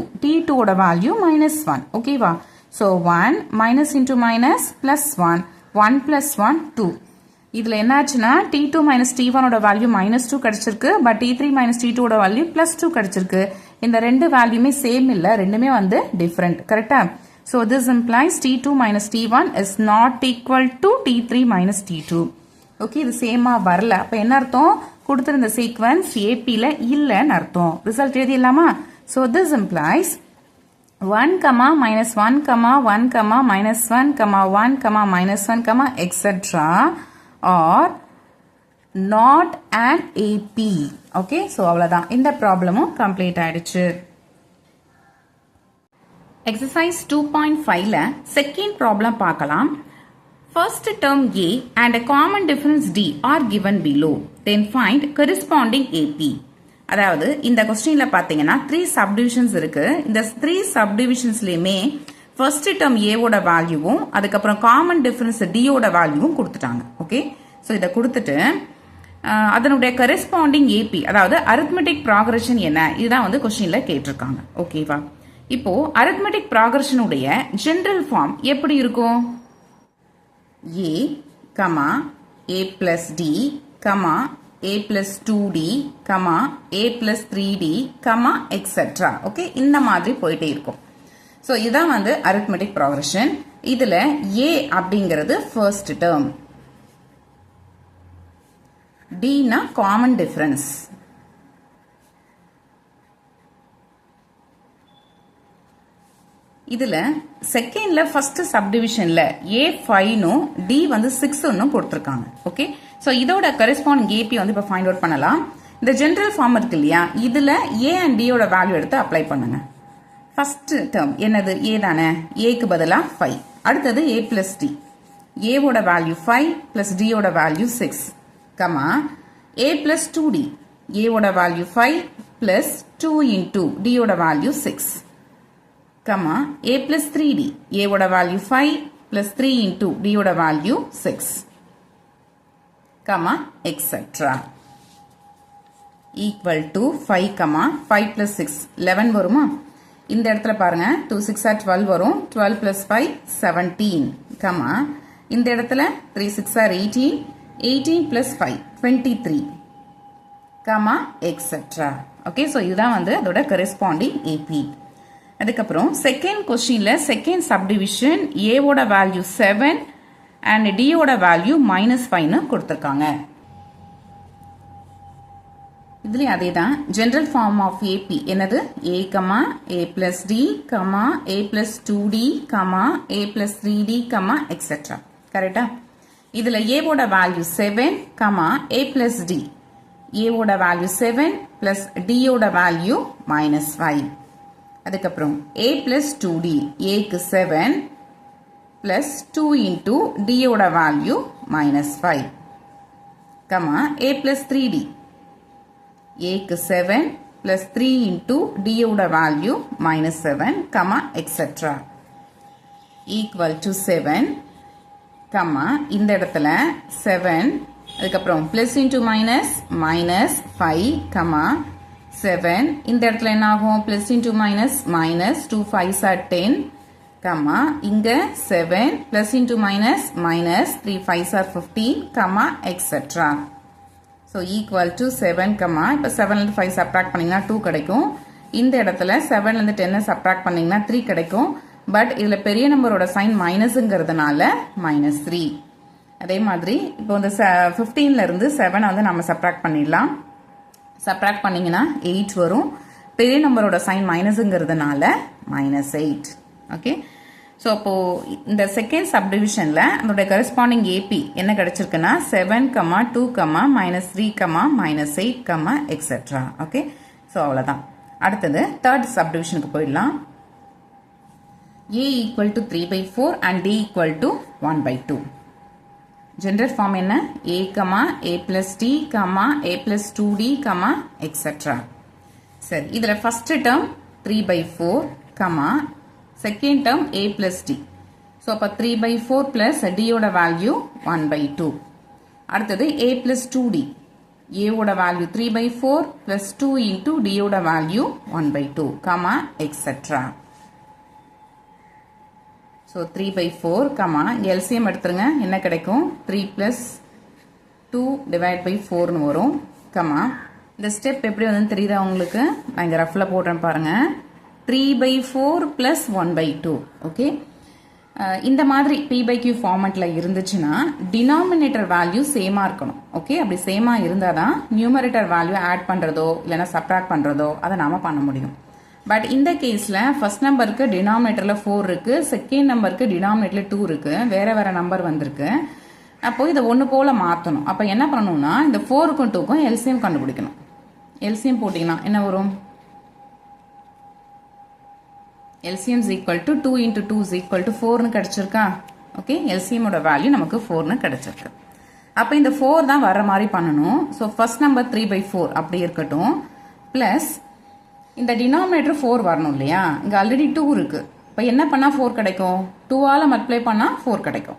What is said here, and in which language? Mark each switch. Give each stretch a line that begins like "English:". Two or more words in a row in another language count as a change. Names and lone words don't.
Tamil: T2 ஓட வேல்யூ -1. ஓகேவா?
English: So 1 minus into minus plus 1.
Tamil: 1 plus 1 2. இதுல என்னாச்சுன்னா T2 minus T1 ஓட வேல்யூ -2 கிடைச்சிருக்கு. பட் T3 minus T2 ஓட வேல்யூ +2 கிடைச்சிருக்கு. இந்த ரெண்டு வேல்யூமே சேம் இல்ல, ரெண்டுமே வந்து டிஃபரெண்ட். கரெக்டா?
English: So this implies T2 minus T1 is not equal to T3 minus T2.
Tamil: ஓகே, இது சேமா வரல. அப்ப என்ன அர்த்தம்? கொடுத்திருந்த சீக்வன்ஸ் ஏபில இல்லன்னு அர்த்தம். ரிசல்ட் எழுதிடலாமா?
English: So this implies 1, -1, 1, -1, 1, etc. are not an AP. Okay, so
Tamil: அவ்வளவுதான். இந்த ப்ராப்ளமும் கம்ப்ளீட் ஆயிடுச்சு. Exercise 2.5ல
English: second problem
Tamil: பார்க்கலாம்.
English: First term A and a common difference D are given below. Then find corresponding AP.
Tamil: அதாவது இந்த கொஸ்டின்ல பாத்தீங்கன்னா 3 சப்டிவிஷன்ஸ் இருக்கு. இந்த 3 சப்டிவிஷன்ஸ்லயுமே
English: first term
Tamil: A ஓட வேல்யூவும் அதுக்கப்புறம்
English: common difference
Tamil: D ஓட வேல்யூவும் கொடுத்துட்டாங்க.
English: okay, so
Tamil: இதை கொடுத்துட்டு அதனுடைய கரெஸ்பாண்டிங் AP அதாவது
English: arithmetic progression
Tamil: என்ன, இதுதான் வந்து கொஸ்டின்ல கேட்டிருக்காங்க. ஓகேவா? இப்போ அரித்மெட்டிக் ப்ராக்ரஷனுடைய
English: general form
Tamil: எப்படி இருக்கும்?
English: A, A plus D, A plus 2D, A plus 3D, etc.
Tamil: ஓகே, இந்த மாதிரி போயிட்டே இருக்கும். ஸோ இதான் வந்து
English: arithmetic progression.
Tamil: இதுல A அப்படிங்கிறது
English: first term,
Tamil: Dனா
English: common difference,
Tamil: இதுல செகண்ட்ல ஃபர்ஸ்ட் சப்டிவிஷன்ல A5 D வந்து 6 கொடுத்திருக்காங்க.
English: okay, so
Tamil: இதோட கரெஸ்பாண்டிங் AP வந்து இப்ப
English: find out
Tamil: பண்ணலாம். இந்த
English: general form
Tamil: இருக்கு இல்லையா, இதுல
English: A and D
Tamil: ஓட வேல்யூ எடுத்து அப்ளை பண்ணுங்க.
English: first term
Tamil: என்னது? A தானே. A க்கு பதிலா 5. அடுத்தது
English: A plus D.
Tamil: A ஓட வேல்யூ 5 plus D ஓட வேல்யூ 6.
English: A plus 2D.
Tamil: A ஓட வேல்யூ
English: 5 plus 2 into D
Tamil: ஓட வேல்யூ 6.
English: A plus 3D.
Tamil: A ஓட வேல்யூ
English: 5 plus 3 into D
Tamil: ஓட வேல்யூ 6.
English: etc. equal to 5, 5 plus 6 11 வருமா?
Tamil: இந்த இடத்துல பாருங்க 2 6 are 12 வரும். 12 plus 5 17. இந்த இடத்துல 3 6 are 18.
English: 18 plus 5 23. etc. okay, so
Tamil: இதுதான் வந்து அதோட கரெஸ்பாண்டிங் AP. அதுக்கப்புறம் செகண்ட் கொஸ்டின்ல
English: second subdivision
Tamil: A ஓட வேல்யூ
English: 7 and D
Tamil: ஓட வேல்யூ -5 கொடுத்திருக்காங்க. இதுலயும் அதே தான்
English: general form of AP
Tamil: என்னது?
English: A, A plus D, A plus 2D, A plus 3D, etc.
Tamil: கரெக்டா? இதுல A ஓட வேல்யூ 7,
English: A plus D.
Tamil: A ஓட வேல்யூ
English: 7 plus D
Tamil: ஓட வேல்யூ -5. அதுக்கப்புறம்
English: A plus 2D.
Tamil: A க்கு
English: 7 plus 2 into D
Tamil: ஓட வேல்யூ -5.
English: A plus 3D.
Tamil: A க்கு
English: 7 plus 3 into D
Tamil: ஓட வேல்யூ -7,
English: etc. equal to 7,
Tamil: இந்த இடத்துல 7 அதுக்கப்புறம்
English: plus into minus -5,
Tamil: 7 இந்த இடத்துல என்ன ஆகும்?
English: plus into minus 2 5s are 10, இங்க 7 plus into minus 3 5s are 15, etc. so equal to 7,
Tamil: இப்ப 7 5 subtract பண்ணீங்கன்னா 2 கிடைக்கும். இந்த இடத்துல 7லேருந்து 10 சப்ட்ராக்ட் பண்ணிங்கன்னா 3 கிடைக்கும். பட் இதில் பெரிய நம்பரோட சைன் மைனஸுங்கிறதுனால -3. அதே மாதிரி இப்போ இந்த 15லேருந்து 7 வந்து நம்ம சப்ட்ராக்ட் பண்ணிடலாம். சப்ட்ராக்ட் பண்ணிங்கன்னா 8 வரும். பெரிய நம்பரோட சைன் மைனஸுங்கிறதுனால -8. ஓகே. ஸோ அப்போது இந்த செகண்ட் சப்டிவிஷனில் அதோட
English: corresponding AP
Tamil: என்ன கிடைச்சிருக்குன்னா 7, 2, -3, -8, எக்ஸெட்ரா.
English: okay. so
Tamil: அவ்வளோதான். அடுத்தது தேர்ட் சப்டிவிஷனுக்கு போயிடலாம்.
English: A equal to 3/4 and D equal to 1/2. general form
Tamil: என்ன?
English: A, A plus D, A plus 2D, எக்ஸெட்ரா.
Tamil: சரி, இதில்
English: first term
Tamil: 3/4,
English: second term A plus D.
Tamil: ஸோ அப்போ
English: 3/4 plus D
Tamil: ஓட வேல்யூ 1/2. அடுத்தது
English: A plus 2D.
Tamil: A ஓட வேல்யூ
English: 3/4 plus 2 into D
Tamil: ஓட வேல்யூ 1/2, எக்ஸெட்ரா. ஸோ 3/4, LCM எடுத்துருங்க. என்ன கிடைக்கும்?
English: 3 plus 2 divide by
Tamil: 4னு வரும். இந்த ஸ்டெப் எப்படி வந்து தெரியுதா உங்களுக்கு? நான் இங்கே ரஃபில் போடுறேன் பாருங்க.
English: 3/4 plus 1/2.
Tamil: ஓகே. இந்த மாதிரி P/Q ஃபார்மேட்டில் இருந்துச்சுன்னா
English: denominator value
Tamil: சேமாக இருக்கணும். ஓகே. அப்படி சேமாக இருந்தால் தான்
English: numerator value add
Tamil: பண்ணுறதோ இல்லைனா சப்ட்ராக்ட் பண்ணுறதோ அதை நாம் பண்ண முடியும். பட் இந்த கேஸில் ஃபர்ஸ்ட் நம்பருக்கு டினாமினேட்டரில் 4 இருக்குது, செகண்ட் நம்பருக்கு டினாமினேட்டரில் 2 இருக்குது, வேறு நம்பர் வந்திருக்கு. அப்போது இதை ஒன்று போல் மாற்றணும். அப்போ என்ன பண்ணணும்னா இந்த 4க்கும் 2க்கும் எல்சிஎம் கண்டுபிடிக்கணும். எல்சிஎம் போட்டிங்கன்னா என்ன வரும்?
English: LCM is equal to 2 into 2 is equal to
Tamil: 4னு கிடைச்சிருக்கா? ஓகே. LCM ஓட வேல்யூ நமக்கு 4னு கிடைச்சிருக்கு. அப்போ இந்த 4 தான் வர மாதிரி பண்ணணும்.
English: so first number
Tamil: 3/4 அப்படி இருக்கட்டும். ப்ளஸ் இந்த டினாமினேட்டர் 4 வரணும் இல்லையா? இங்கே ஆல்ரெடி 2 இருக்கு. இப்போ என்ன பண்ணால் 4 கிடைக்கும்? 2ஆல் மல்டிப்ளை பண்ணால் 4 கிடைக்கும்.